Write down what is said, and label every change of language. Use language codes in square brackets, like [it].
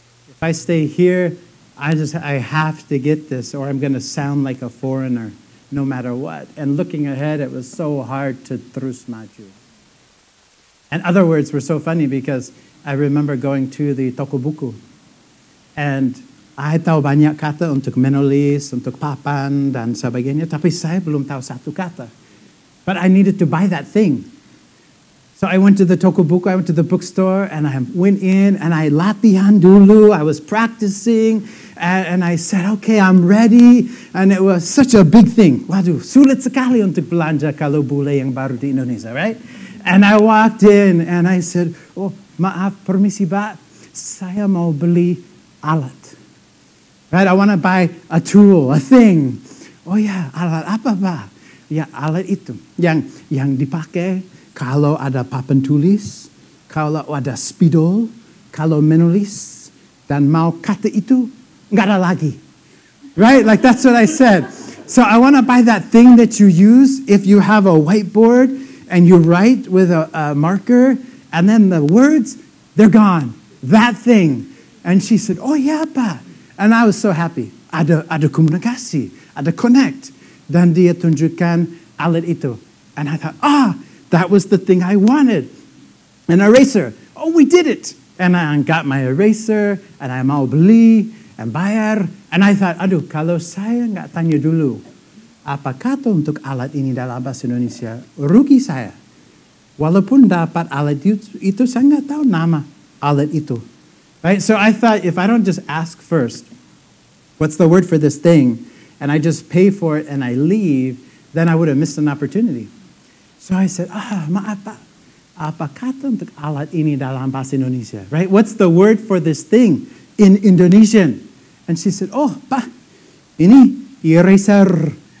[en] If I stay here, I have to get this or I'm going to sound like a foreigner no matter what. And looking ahead, it was so hard to [id] terus maju. [en] And other words were so funny because I remember going to the [id] toko buku. [en] And I [id] tahu banyak kata untuk menulis, untuk papan, dan sebagainya. Tapi saya belum tahu satu kata. [en] But I needed to buy that thing. So I went to the [id] toko buku, [en] I went to the bookstore, and I went in, and I [id] latihan dulu. [en] I was practicing, and I said, okay, I'm ready. And it was such a big thing. [id] Waduh, sulit sekali untuk belanja kalau bule yang baru di Indonesia, right? [en] And I walked in, and I said, oh, [id] maaf, permisi, Pak, saya mau beli alat. [en] Right, I want to buy a tool, a thing. [id] Oh ya, alat apa, Pak? Ya, alat itu yang dipakai kalau ada papan tulis, kalau ada spidol, kalau menulis, dan mau kata itu, nggak ada lagi. [en] Right? Like that's what I said. So I want to buy that thing that you use if you have a whiteboard and you write with a marker, and then the words, they're gone. That thing. And she said, oh yeah, Pak. And I was so happy. [id] Ada komunikasi, ada connect. Dan dia tunjukkan alat itu. [en] And I thought, that was the thing I wanted. An eraser. Oh, we did it. And I got my eraser, and I [id] mau beli, [en] and [id] bayar. And I thought, aduh, kalau saya nggak tanya dulu, apa kata untuk alat ini dalam bahasa Indonesia, rugi saya. Walaupun dapat alat itu saya nggak tahu nama alat itu. [en] Right? So I thought, if I don't just ask first, what's the word for this thing, and I just pay for it and I leave, then I would have missed an opportunity. [id] So I said, maaf Pak, apa kata untuk alat ini dalam bahasa Indonesia? Right? [en] What's the word for this thing in Indonesian? And she said, [id] oh, Pak, ini [en] eraser.